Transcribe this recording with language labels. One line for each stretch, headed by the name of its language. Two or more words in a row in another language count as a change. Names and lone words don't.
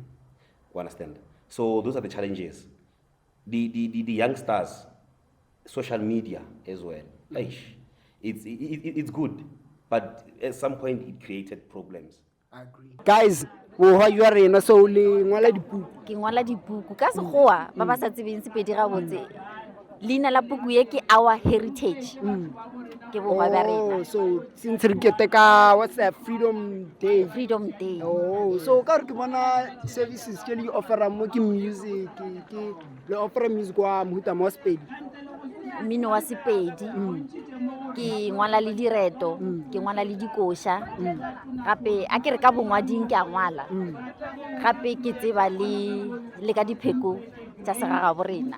English: You understand? So those are the challenges. The youngsters, social media as well. It's good, but at some point it created problems. I agree. Guys, you are in so
Northern Sotho: ke ngwala dibuku ka sekgowa ba ba sa tsebeng Sepedi ga botse leina la puku ye ke Our Heritage ke borwa ba rena.
English: So since
Northern Sotho: re keteka
English: what's that, Freedom Day? Freedom Day.
Northern Sotho: So ka re ke bona services tse le offera mo ke music ke le offera music wa mohuta mo Sepedi. Mmino wa Sepedi, ke ngwala le direto, ke ngwala le dikosha, gape a ke re ka bongwading ke a ngwala, gape ke tseba le ka dipheko tsa segagabo rena.